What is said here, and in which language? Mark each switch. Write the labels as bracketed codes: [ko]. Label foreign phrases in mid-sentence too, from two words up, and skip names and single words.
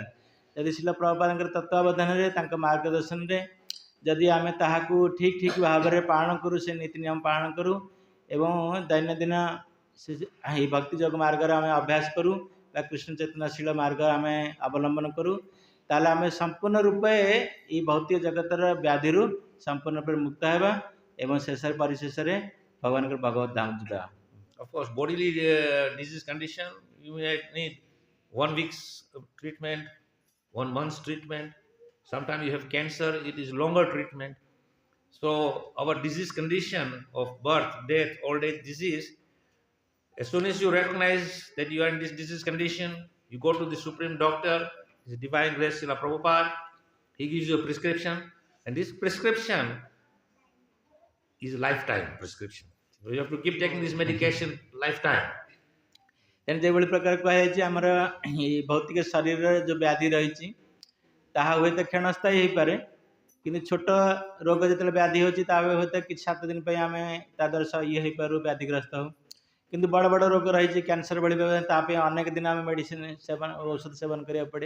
[or] ଯଦି ଶିଲ ପ୍ରଭୁପାଦଙ୍କର ତତ୍ତ୍ୱାବଧାନରେ ତାଙ୍କ ମାର୍ଗଦର୍ଶନରେ ଯଦି ଆମେ ତାହାକୁ ଠିକ୍ ଭାବରେ ପାଳନ କରୁ, ସେ ନୀତି ନିୟମ ପାଳନ କରୁ ଏବଂ ଦୈନନ୍ଦିନ ଏହି ଭକ୍ତି ଯୋଗ ମାର୍ଗରେ ଆମେ ଅଭ୍ୟାସ କରୁ ବା କୃଷ୍ଣ ଚେତନାଶୀଳ ମାର୍ଗ ଆମେ ଅବଲମ୍ବନ କରୁ, ତାହେଲେ ଆମେ ସମ୍ପୂର୍ଣ୍ଣ ରୂପେ ଏହି ଭୌତିକ ଜଗତର ବ୍ୟାଧିରୁ ସମ୍ପୂର୍ଣ୍ଣ ରୂପେ ମୁକ୍ତ ହେବା ଏବଂ ଶେଷରେ ପରିଶେଷରେ ଭଗବାନଙ୍କର ଭଗବତ ଧାମ ଯିବା। [en] Of course, bodily disease condition, you may need 1 week's treatment, 1 month's treatment. Sometimes you have cancer, it is longer treatment. So our disease condition of birth, death, old age disease, as soon as you recognize that you are in this disease condition, you go to the supreme doctor, his divine grace Srila Prabhupada, he gives you a prescription, and this prescription is a lifetime prescription. So you have to keep taking this medication lifetime. [or] ତେଣୁ ଯେଭଳି ପ୍ରକାର କୁହାଯାଇଛି ଆମର ଏଇ ଭୌତିକ ଶରୀରର ଯେଉଁ ବ୍ୟାଧି ରହିଛି ତାହା ହୁଏତ କ୍ଷଣସ୍ଥାୟୀ ହେଇପାରେ, କିନ୍ତୁ ଛୋଟ ରୋଗ ଯେତେବେଳେ ବ୍ୟାଧି ହେଉଛି ତା ହୁଏତ କିଛି 7 ଦିନ ପାଇଁ ଆମେ ତା ଦ୍ୱାରା ଇଏ ହେଇପାରୁ, ବ୍ୟାଧିଗ୍ରସ୍ତ ହଉ, କିନ୍ତୁ ବଡ଼ ବଡ଼ ରୋଗ ରହିଛି କ୍ୟାନ୍ସର ଭଳି ତା ପାଇଁ ଅନେକ ଦିନ ଆମେ ମେଡ଼ିସିନ ସେବନ ଔଷଧ ସେବନ କରିବାକୁ ପଡ଼େ।